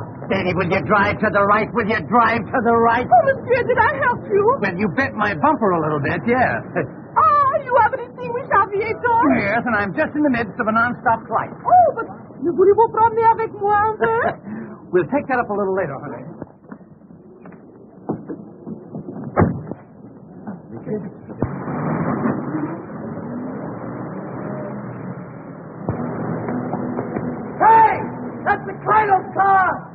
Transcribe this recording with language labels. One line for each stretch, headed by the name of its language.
English: Danny, will you drive to the right? Will you drive to the right? Oh, monsieur, did I help you? Well, you bent my bumper a little bit, yes. Ah, you haven't distinguished aviator? Yes, and I'm just in the midst of a non-stop flight. Oh, but
French: ne voulez-vous promener avec moi un peu?
English: We'll take that up a little later, honey. Hey! That's the Colonel's car!